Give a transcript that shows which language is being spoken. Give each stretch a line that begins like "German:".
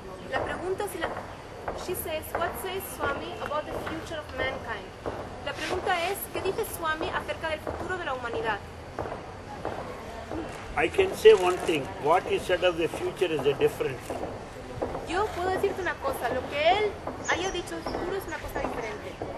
Spanish: La pregunta es
English: She says, what says Swami about the future of mankind?
Spanish: La pregunta es, ¿qué dice Swami acerca del futuro de la humanidad?
English: I can say one thing. What is said of the future is a different thing.
Spanish: Yo puedo decirte una cosa, lo que él haya dicho del futuro es una cosa diferente.